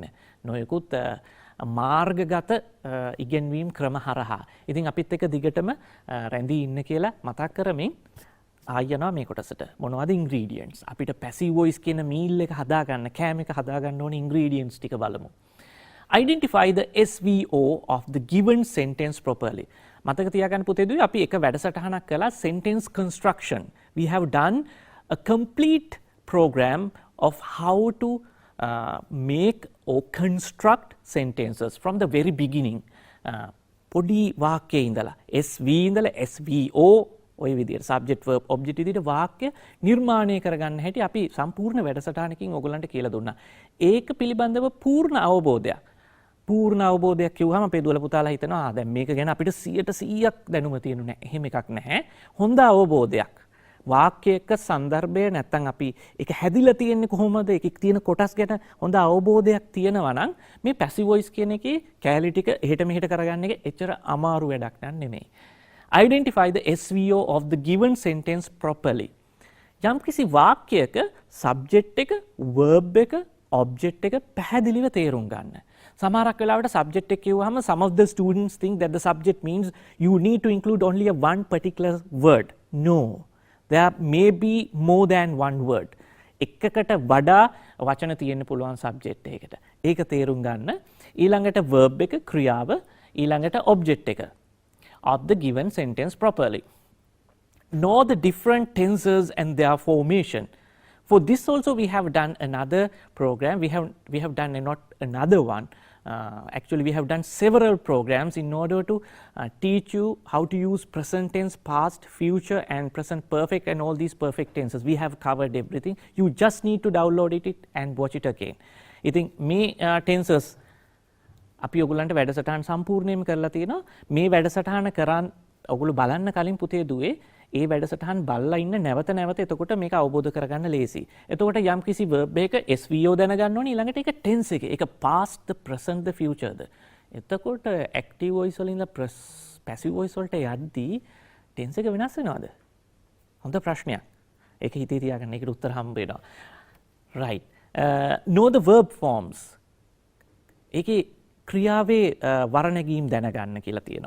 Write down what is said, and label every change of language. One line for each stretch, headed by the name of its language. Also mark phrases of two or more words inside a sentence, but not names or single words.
Sinhala: නොයෙකුත් මාර්ගගත ඉගෙනවීම් ක්‍රම හරහා. ඉතින් අපිත් එක දිගටම රැඳී ඉන්න කියලා මතක් කරමින් ආයනවා මේ කොටසට. මොනවද ඉන්ග්‍රීඩියන්ට්ස්? අපිට
English: passive voice
Sinhala: කියන මීල් එක හදාගන්න, කෑම එක හදාගන්න ඕනේ ඉන්ග්‍රීඩියන්ට්ස් ටික බලමු.
English: Identify the SVO of the given sentence properly.
Sinhala: මතක තියාගන්න පුතේදුයි අපි එක වැඩසටහනක් කළා
English: sentence construction. We have done a complete program of how to make or construct sentences from the very beginning.
Sinhala: පොඩි වාක්‍යයේ ඉඳලා SV ඉඳලා SVO ඔය විදිහට
English: subject verb object
Sinhala: විදිහට වාක්‍ය නිර්මාණය කරගන්න හැටි අපි සම්පූර්ණ වැඩසටහනකින් ඔයගලන්ට කියලා දුන්නා. ඒක පිළිබඳව පූර්ණ අවබෝධයක් කිව්වම අපේ දුවල පුතාලා හිතනවා දැන් මේක ගැන අපිට 100% දැනුම තියෙනු නැහැ. එහෙම එකක් නැහැ. හොඳ අවබෝධයක්. වාක්‍යයක සන්දර්භය නැත්තම් අපි ඒක හැදිලා තියෙන්නේ කොහොමද? ඒකේ තියෙන කොටස් ගැන හොඳ අවබෝධයක් තියෙනවා නම් මේ
English: passive voice
Sinhala: කියන එකේ කැලි ටික එහෙට මෙහෙට කරගන්න එක එච්චර අමාරු වැඩක් නෙමෙයි.
English: Identify the SVO of the given sentence properly.
Sinhala: යම්කිසි වාක්‍යයක subject එක, verb එක, object එක පැහැදිලිව තේරුම් ගන්න. සමහරක් වෙලාවට subject එක කියවහම
English: some of the students think that the subject means you need to include only a one particular word. No. There may be more than one word.
Sinhala: එකකට වඩා වචන තියෙන්න පුළුවන් subject එකකට. ඒක තේරුම් ගන්න. ඊළඟට verb එක ක්‍රියාව, ඊළඟට object එක
English: of the given sentence properly. Know the different tenses and their formation. For this also we have done another program. We have done not another one. Actually, we have done several programs in order to teach you how to use present tense, past, future and present perfect and all these perfect tenses. We have covered everything. You just need to download it and watch it again.
Sinhala: ඉතින් මේ tenses අපි ඔයගොල්ලන්ට වැඩසටහන් සම්පූර්ණයෙන්ම කරලා තියෙනවා. මේ වැඩසටහන කරන් ඔයගොල්ලෝ බලන්න කලින් පුතේ දුවේ ඒ වැඩසටහන් බලලා ඉන්න නැවත එතකොට මේක අවබෝධ කරගන්න ලේසි. එතකොට යම් කිසි verb එක SVO දැනගන්න ඕනේ ඊළඟට ඒක tense එක. ඒක
English: past, the present, the future
Sinhala: ද. එතකොට
English: active voice
Sinhala: වලින්
English: passive voice
Sinhala: වලට යද්දී tense එක වෙනස් වෙනවද? හොඳ ප්‍රශ්නයක්. ඒක හිතේ තියාගන්න. ඒකට උත්තර හම්බ වෙනවා.
English: Right. Know the verb forms.
Sinhala: ඒකේ ක්‍රියාවේ වර්ණගීම් දැනගන්න කියලා තියෙනවා.